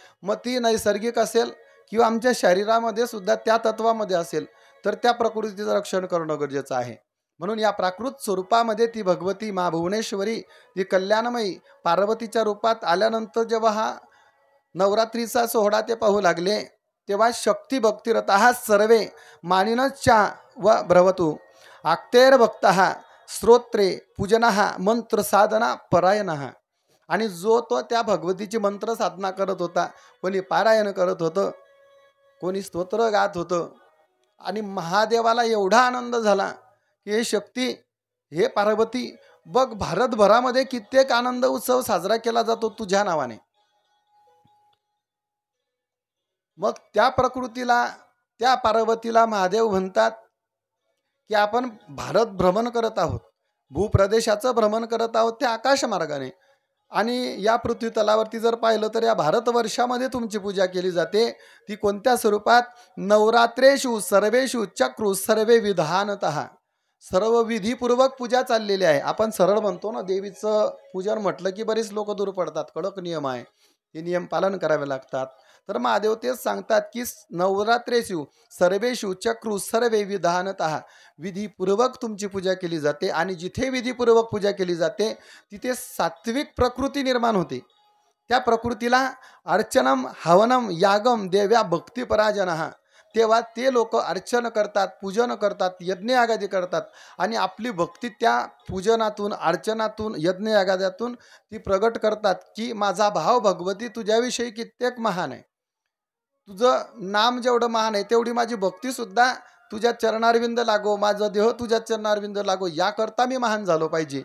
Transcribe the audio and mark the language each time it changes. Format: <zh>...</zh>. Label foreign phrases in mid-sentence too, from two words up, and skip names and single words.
<mr>मग ती नैसर्गिक असेल किंवा आमच्या शरीरामध्ये सुद्धा त्या तत्वामध्ये असेल तर त्या प्रकृतीचं रक्षण करणं गरजेचं आहे. म्हणून या प्राकृत स्वरूपामध्ये ती भगवती मा भुवनेश्वरी, ती कल्याणमयी पार्वतीच्या रूपात आल्यानंतर जेव्हा हा नवरात्रीचा सोहळा ते पाहू लागले तेव्हा</mr> <sa>शक्ती भक्तिरतः सर्वे मानिनश्चा व भ्रवतु आक्तेर भक्तः स्तोत्रे पूजनः मंत्र साधना परायणः.</sa> <mr>आणि जो तो त्या भगवतीची मंत्र साधना करत होता, कोणी पारायण करत होतं, कोणी स्तोत्र गात होतं. आणि महादेवाला एवढा आनंद झाला की हे शक्ती, हे पार्वती, बघ भारतभरामध्ये कित्येक आनंद उत्सव साजरा केला जातो तुझ्या नावाने. मग त्या प्रकृतीला, त्या पार्वतीला महादेव म्हणतात की आपण भारत भ्रमण करत आहोत, भूप्रदेशाचं भ्रमण करत आहोत त्या आकाश मार्गाने. आणि या पृथ्वी तलावरती जर पाहिलं तर या भारतवर्षामध्ये तुमची पूजा केली जाते. ती कोणत्या स्वरूपात?</mr> <sa>नवरात्रेषु सर्वेषु चक्रु सर्वे विधानतः.</sa> <mr>सर्व विधीपूर्वक पूजा चाललेली आहे. आपण सरळ म्हणतो ना, देवीचं पूजन म्हटलं की बरीच लोक दूर पडतात. कडक नियम आहे, ते नियम पालन करावे लागतात. तर महादेव तेच सांगतात की</mr> <sa>नवरात्रेषु सर्वेषु चक्रु सर्वे विधानतः.</sa> <mr>विधीपूर्वक तुमची पूजा केली जाते. आणि जिथे विधीपूर्वक पूजा केली जाते तिथे सात्विक प्रकृती निर्माण होते. त्या प्रकृतीला</mr> <sa>अर्चनम हवनम यागम देव्या भक्तिपराजनः.</sa> <mr>तेव्हा ते लोक अर्चन करतात, पूजन करतात, यज्ञ यागादी करतात. आणि आपली भक्ती त्या पूजनातून, अर्चनातून, यज्ञ यागाद्यातून ती प्रगट करतात की माझा भाव भगवती तुझ्याविषयी कित्येक महान आहे. तुझं नाम जेवढं महान आहे तेवढी माझी भक्तीसुद्धा तुझ्या चरणारविंद लागो, माझा देह तुझ्या चरणारविंद लागो, याकरता मी महान झालो पाहिजे.</mr>